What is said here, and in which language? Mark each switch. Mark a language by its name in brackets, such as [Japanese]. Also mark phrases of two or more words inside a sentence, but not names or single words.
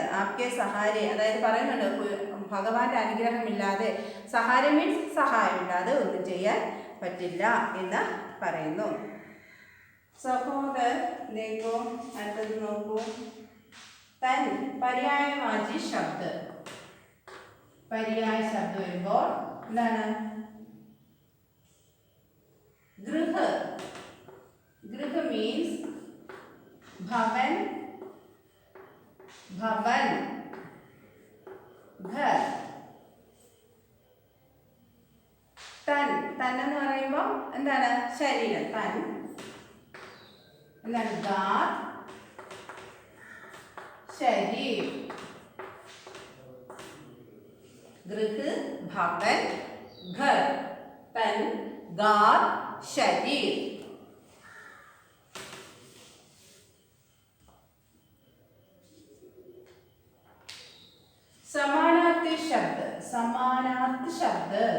[Hindi] आपके सहारे, [Malayalam] അതായത് പറയുന്നുണ്ട് ഭഗവാന്റെ അനുഗ്രഹമില്ലാതെ, സഹാര മീൻസ് സഹായമില്ലാതെ ഒന്നും ചെയ്യാൻ പറ്റില്ല എന്ന് പറയുന്നു. [Hindi] सहोदर लेखो, [Malayalam] അടുത്തത് നോക്കൂ. [Hindi] तन पर्यायवाची शब्द, [Malayalam] പര്യായ ശബ്ദം വരുമ്പോൾ എന്താണ്? [Hindi] गृह, गृह मीन्स भवन, भवन, घर. [Malayalam] തൻ, തൻ എന്ന് പറയുമ്പോൾ എന്താണ്? ശരീരം. തൻ എന്താണ്? [Hindi] गार, शरीर. गृह, भवन, घर. तन, गार, शरीर. समानार्थी शब्द, समानार्थी शब्द.